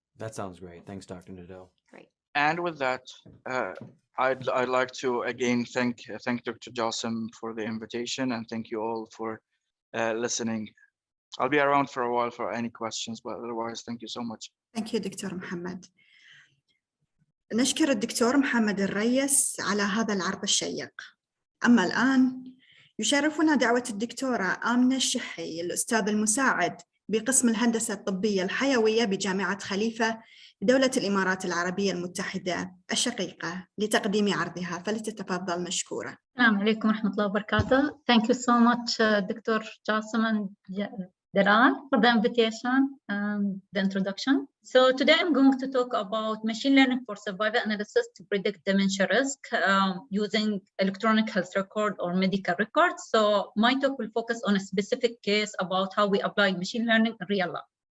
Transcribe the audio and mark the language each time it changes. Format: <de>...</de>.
<en>That sounds great. Thanks, Dr. Nadeau. Great. And with that, I'd like to again thank Dr. Jassim for the invitation, and thank you all for listening. I'll be around for a while for any questions, but otherwise, thank you so much. Thank you, doctor Mohammed.</en> <ar>نشكر الدكتور محمد الريس على هذا العرض الشيق. أما الآن يشرفنا دعوة الدكتورة آمنة الشحي، الأستاذ المساعد بقسم الهندسة الطبية الحيوية بجامعة خليفة بدولة الإمارات العربية المتحدة الشقيقة لتقديم عرضها، فلتتفضل مشكورة. السلام عليكم ورحمة الله وبركاته.</ar> <en>Thank you so much, Dr. Jassim and Daran, for the invitation and the introduction. So today I'm going to talk about machine learning for survival analysis to predict dementia risk using electronic health record or medical records. So my talk will focus on a specific case about how we apply machine learning in real life.</en>